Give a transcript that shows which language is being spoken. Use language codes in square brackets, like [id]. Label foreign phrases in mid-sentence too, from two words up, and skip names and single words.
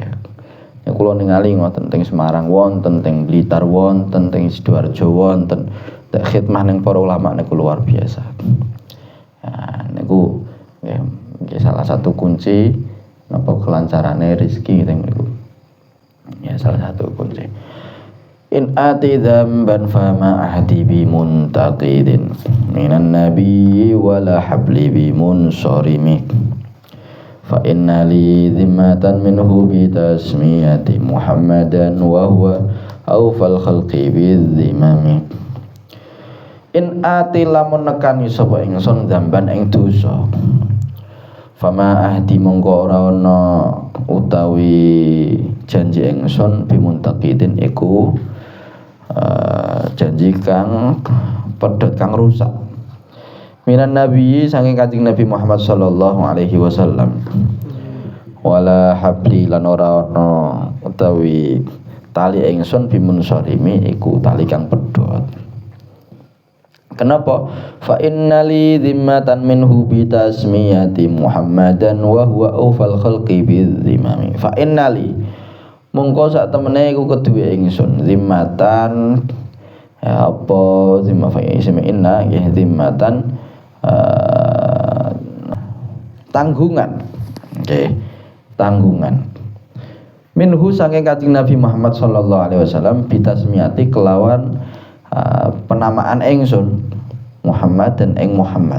[jv] Ya kula ningali ngoten teng Semarang wonten, teng Blitar wonten, teng Sidoarjo wonten. Tek khidmah ning para ulama niku luar biasa. Ya niku nggih salah satu kunci napa kelancarane rezeki teng niku. Ya salah satu kunci. [ar] إن آت ذنبا فما عهدي بمنتقض من النبي ولا حبلي بمنصرم فإن لي ذمة منه بتسميتي محمدا وهو أوفى الخلق بالذمم. إن آت [jv] lamun nekani sapa ingsun dzamban ing dosa [ar] فما عهدي [jv] mongko ora ana utawi janji ingsun [ar] بمنتقض [jv] iku janji kang pedhot kang rusak [ar] من النبي [jv] saking kanjeng Nabi Muhammad [ar] صلى الله عليه وسلم ولا حبلي [jv] lan ora ana utawi tali ingsun bimunsarimi iku tali kang pedhot. Kenapa? [ar] فإن لي ذمة منه بتسميتي محمدا وهو أوفى الخلق بالذمم. فإن لي [jv] mongko sak temene iku keduwe ingsun zimmatan ya apa [ar] ذمة فإن [jv] ya zimmatan tanggungan. Nggih, tanggungan. Minhu saking kanjeng Nabi Muhammad [ar] صلى الله عليه وسلم بتسميتي [jv] kelawan penamaan ingsun Muhammad dan ing Muhammad.